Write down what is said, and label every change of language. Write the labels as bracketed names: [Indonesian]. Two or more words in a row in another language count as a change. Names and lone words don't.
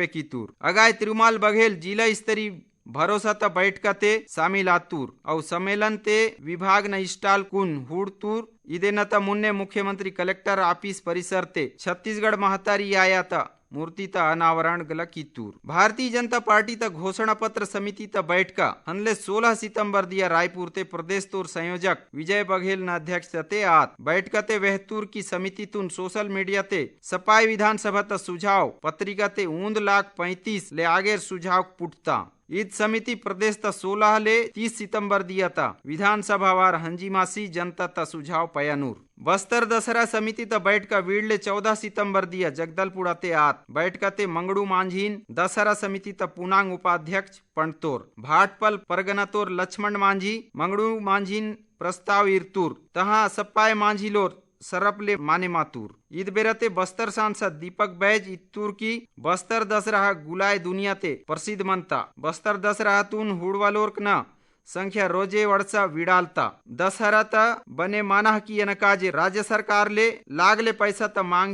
[Gondi] की तूर अगाय तिरुमाल बघेल जिला स्तरीय भरोसा ता बैठका ते शामिल आतूर और सम्मेलन ते विभाग न स्टाल कुन हुड़तूर इदे न ता मुन्ने मुख्यमंत्री कलेक्टर ऑफिस परिसर ते छत्तीसगढ़ महतारी आया ता मूर्ति ता अनावरण गला कित्तूर भारतीय जनता पार्टी ता घोषणा पत्र समिति ता बैठका हनले 16 सितंबर दिया रायपुर ते प्रदेश तोर संयोजक विजय बघेल न अध्यक्ष ते आत बैठका ते वहतूर की समिति तुन सोशल मीडिया ते सपाई विधानसभा ता सुझाव पत्रिका ते 1,35,00,000 ले आगे सुझाव पुटता ईद समिति प्रदेश ता 16 ले 30 सितंबर दिया था विधानसभा वार हंजीमासी जनता ता सुझाव पयानूर बस्तर दशहरा समिति ता बैठका वीड़ले 14 सितंबर दिया जगदलपुरा ते आत बैठका ते मंगड़ू मांझीन दशहरा समिति ता पूनांग उपाध्यक्ष पंडतोर भाटपल परगनातोर लक्ष्मण मांझी मंगड़ू मांझीन प्रस्ताव इरतूर तहा सप्पाय मांझी लोर सरपले माने मातूर ईद बेरते बस्तर सांसद दीपक बैज इत्तूर की बस्तर दशहरा गुलाय दुनिया ते प्रसिद्ध मनता बस्तर दशहरा तुन हुड़वालोर्क न संख्या रोजे वर्षा विडालता दशहरा ता बने माना की अनकाजे राज्य सरकार ले लागले पैसा ता मांग